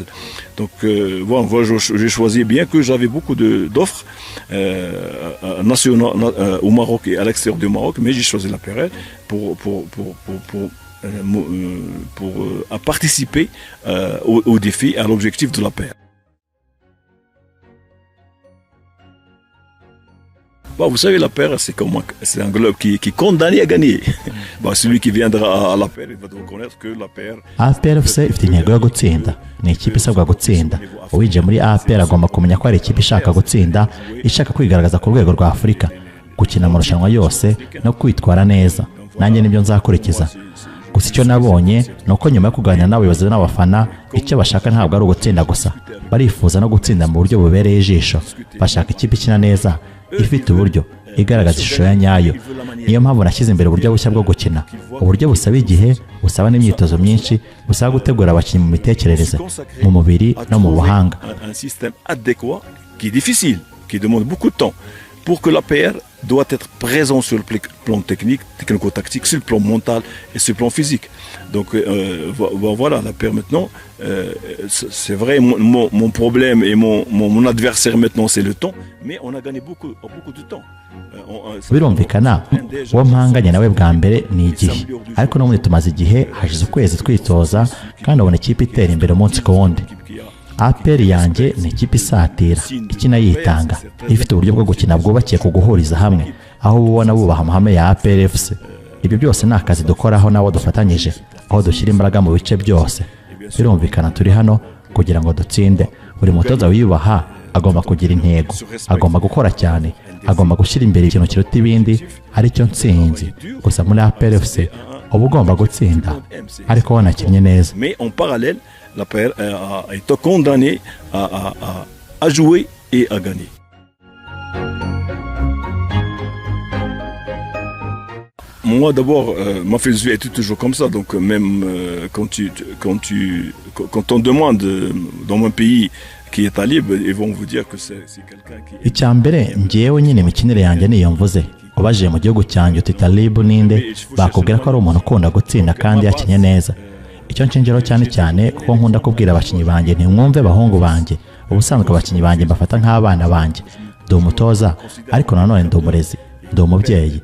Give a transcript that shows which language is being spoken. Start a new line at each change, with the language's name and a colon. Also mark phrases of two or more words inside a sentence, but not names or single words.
French: Donc voilà, j'ai choisi, bien que j'avais beaucoup d'offres nationales au Maroc et à l'extérieur du Maroc, mais j'ai choisi la paire pour participer au défi, à l'objectif de la paire. Bon, vous savez, la paire, c'est un club qui est condamné à gagner. Bon, celui qui viendra à la paire, il va reconnaître que la paire...
Kinyarwanda: APRFC ifite intego yo gutsinda. Ni ikipe isabwa gutsinda. Uwinjiye muri APR agomba kumenya ko ari ikipe ishaka gutsinda, ishaka kwigaragaza ku rwego rwa Afurika, gukina amarushanwa yose no kwitwara neza. Nanjye nibyo nzakurikiza. Gusa icyo nabonye ni uko nyuma yo kuganira n'abayobozi n'abafana, icyo bashaka ntabwo ari ugutsinda gusa. Barifuza no gutsinda mu buryo bubereye ijisho. Bashaka ikipe ikina neza, ifite uburyo, igaragaza ishusho ya nyayo. Niyo mpamvu nashyize imbere uburyo bushya bwo gukina. Uburyo busaba igihe, busaba n'imyitozo myinshi, busaba gutegura abakinnyi mu mitekerereze, mu mubiri no mu buhanga.
French: Un système adéquat qui est difficile, qui demande beaucoup de temps pour que la PR doit être présent sur le plan technique, technico-tactique, sur le plan mental et sur le plan physique. Donc voilà, la PR maintenant, c'est vrai, mon problème et mon adversaire maintenant c'est le temps, mais on a gagné beaucoup de temps.
Kinyarwanda: Birumvikana uwo mpanganye nawe bwa mbere ni igihe, ariko n'ubundi tumaze igihe, hashize ukwezi twitoza kandi ubona ikipe itera imbere umunsi ku wundi. APR yanjye ni ikipe isatira ikina yitanga ifite uburyo bwo gukina bwubakiye ku guhuriza hamwe aho ubona bubaha amahame ya APR FC. Ibyo byose ni akazi dukoraho nawo dufatanyije aho dushyira imbaraga mu bice byose. Birumvikana turi hano kugira ngo dutsinde. Buri mutoza wiyubaha agomba kugira intego, agomba gukora cyane, agomba gushyira imbere ikintu kiruta ibindi aricyo ntsinzi. Gusa muri APR FC uba ugomba gutsinda ariko wanakinnye neza.
French: Mais en parallèle, l'APR a été condamné à jouer et à gagner. Moi d'abord, ma philosophie était toujours comme ça, donc même quand on demande dans mon pays qui est libre, ils vont vous dire que c'est quelqu'un qui...
Kinyarwanda: Icyambere ngiyewe nyine imikinire yanjye niyo mvuze. Ubajije mu gihugu cyanjye uti Talib ninde, bakubwira ko ari umuntu ukunda gutsinda kandi yakinye neza. Icyo nshingiraho cyane cyane kuko nkunda kubwira abakinyi banjye ntimwumve bahungu banjye. Ubusanzwe abakinyi banjye mbafata nk'abana banjye. Ndi umutoza ariko nanone ndi umurezi, ndi umubyeyi.